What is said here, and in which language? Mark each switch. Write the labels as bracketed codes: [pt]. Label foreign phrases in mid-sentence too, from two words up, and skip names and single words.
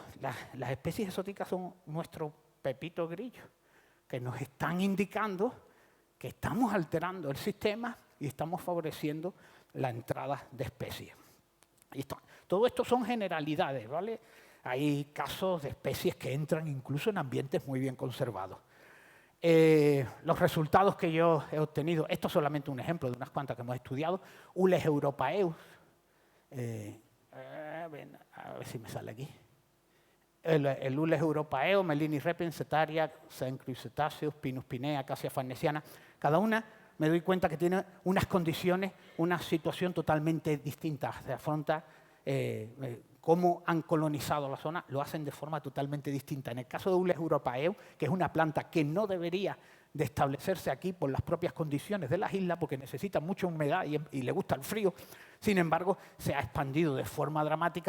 [es] Las especies exóticas son nuestro pepito grillo, que nos están indicando que estamos alterando el sistema y estamos favoreciendo la entrada de especies. Todo esto son generalidades, ¿vale? Hay casos de especies que entran incluso en ambientes muy bien conservados. Los resultados que yo he obtenido, esto es solamente un ejemplo de unas cuantas que hemos estudiado. Ules europaeus, a ver si me sale aquí. El Ules europaeo, Melinis repens, Setaria, Cenchrus cetaceus, Pinus pinea, Acacia farnesiana. Cada una me doy cuenta que tiene unas condiciones, una situación totalmente distinta. Se afronta cómo han colonizado la zona, lo hacen de forma totalmente distinta. En el caso de Ules europaeo, que es una planta que no debería de establecerse aquí por las propias condiciones de las islas, porque necesita mucha humedad y le gusta el frío, sin embargo, se ha expandido de forma dramática.